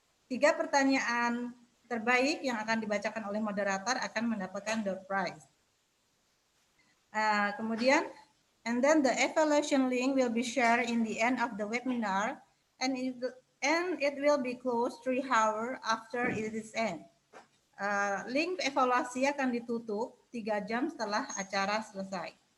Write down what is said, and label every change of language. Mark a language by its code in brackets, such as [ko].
[id] 3 pertanyaan terbaik yang akan dibacakan oleh moderator akan mendapatkan door prize. [en] Kemudian, and then the evaluation link will be shared in the end of the webinar, and it will be closed 3 hours after it is end. [id] Link evaluasi akan ditutup 3 jam setelah acara selesai.